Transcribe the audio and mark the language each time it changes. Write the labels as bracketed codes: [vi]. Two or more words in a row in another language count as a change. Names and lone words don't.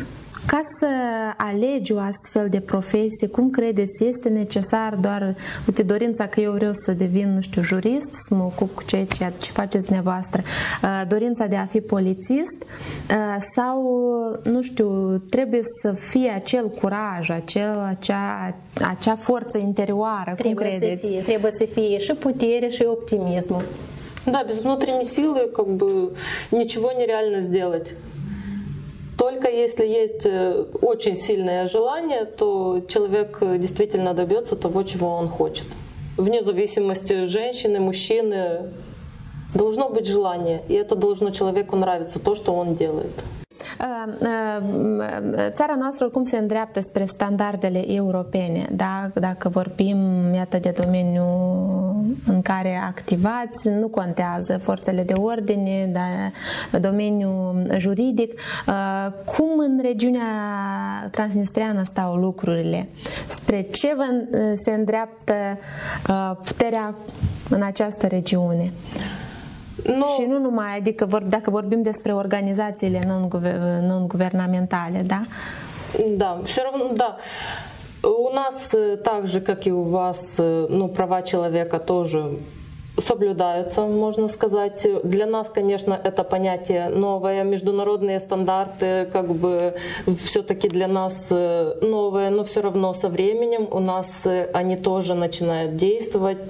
[ro] Ca să alegi o astfel de profesie, cum credeți, este necesar doar, uite, dorința că eu vreau să devin, nu știu, jurist, să mă ocup cu ceea ce faceți dumneavoastră, dorința de a fi polițist, sau, nu știu, trebuie să fie acel curaj, acea forță interioară, cum credeți? Trebuie să fie și putere și optimismul. [ru] Да, без внутренней силы как бы ничего нереально сделать. Только если есть очень сильное желание, то человек действительно добьется того, чего он хочет. Вне зависимости женщины, мужчины, должно быть желание, и это должно человеку нравиться, то, что он делает. [ro] Țara noastră oricum se îndreaptă spre standardele europene, da? Dacă vorbim, iată, de domeniul în care activați, nu contează forțele de ordine, dar domeniul juridic. Cum în regiunea transnistreană stau lucrurile? Spre ce se îndreaptă puterea în această regiune? Și nu numai, adică dacă vorbim despre organizațiile non-guvernamentale, [ru] да? Да, все равно, да. У нас так же, как и у вас, права человека тоже соблюдаются, можно сказать. Для нас, конечно, это понятие новое. Международные стандарты как бы все-таки для нас новые, но все равно со временем у нас они тоже начинают действовать.